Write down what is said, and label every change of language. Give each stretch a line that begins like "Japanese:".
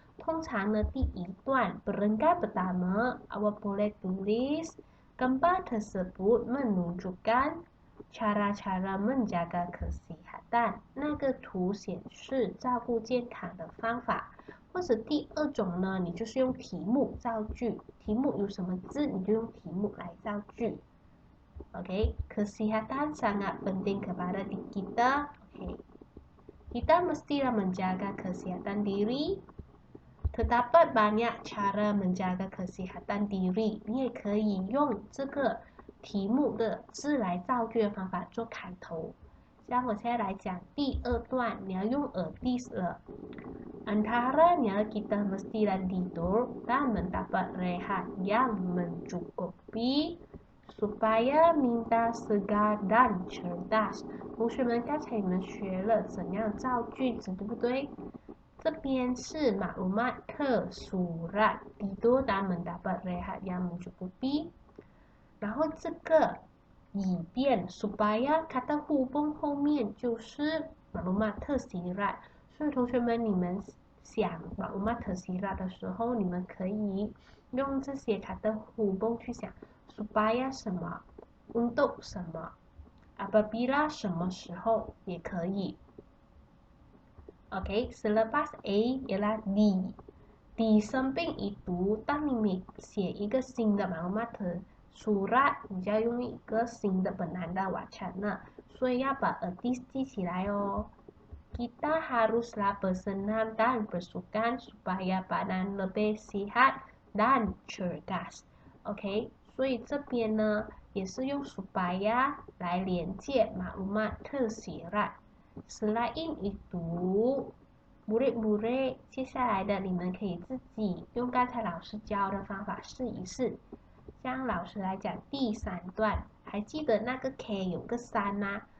Chinese: 通常呢，第一段
Malay: berenggan pertama, awak boleh tulis gambar tersebut menunjukkan cara-cara menjaga kesehatan.
Chinese: 那个图显示照顾健康的方法。或者第二种呢，你就是用题目造句，题目有什么字，你就用题目来造句。
Malay: Oke, kesehatan sangat penting kepada kita. Oke, kita mestilah menjaga kesehatan diri. Terdapat banyak cara menjaga kesehatan diri.
Chinese: 你也可以用这个题目的字来造句的方法做开头。像我现在来讲第二段，你要用 artis 了。
Malay: Antaranya kita mestilah tidur dan mendapat rehat yang mencukupi. Supaya minta segar dan cerdas.
Chinese: 同学们，刚才你们学了怎样造句子，对不对？这边是
Malay: maklumat tersurat tidur dan mendapat rehat yang mencukupi.
Chinese: 然后这个以便 supaya kata hubung 后面就是 maklumat tersirat。所以同学们，你们想 maklumat tersirat 的时候，你们可以用这些 kata hubung 去想。 supaya 什么 untuk 什么 apabila 什么时候也可以。
Malay: Oke, selepas A ialah di. Di samping itu,
Chinese: 当你写一个新的 maklumat tersurat， 你就要用一个新的本来的 wacana， 所以要把 artis 记起来哦。
Malay: Kita haruslah bersenam dan bersukan supaya badan lebih sehat dan cerdas. OK。
Chinese: 所以这边呢，也是用 supaya 来连接 maklumat tersirat.
Malay: Selain itu, murid-murid
Chinese: 接下来的你们可以自己用刚才老师教的方法试一试。像老师来讲第3段，还记得那个 K 有个3吗？